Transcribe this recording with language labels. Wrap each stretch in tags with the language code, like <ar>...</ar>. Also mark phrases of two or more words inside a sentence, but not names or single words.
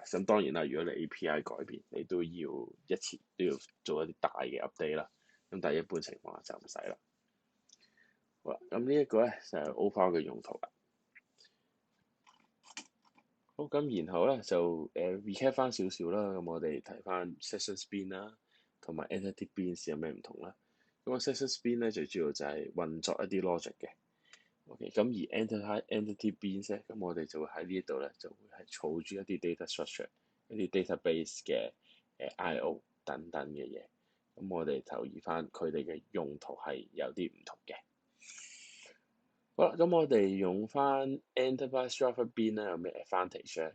<yue>咁當然啦，如果你 API 改變，你都要一次都要做一啲大嘅 update 啦。咁但係一般情況下就唔使啦。好啦，咁呢一個咧就係 overall 嘅用途啦。好，咁然後咧就recap 翻少少啦。咁我哋睇翻</yue> <en>session bin</en> <yue>啦，同埋</yue> <en>entity bins</en> <yue>有咩唔同啦。咁個</yue> <en>session bin</en> <yue>咧最主要就係運作一啲 logic 嘅。OK，咁而 entity bins 咧，咁我哋就會喺呢度咧，就會係儲住一啲</yue> <en>data structure、</en> <yue>一啲 database 嘅I/O 等等嘅嘢。咁我哋留意翻佢哋嘅用途係有啲唔同嘅。好啦，咁我哋用翻</yue> <en>enterprise Java bin</en> <yue>咧有咩 advantage 咧？</yue>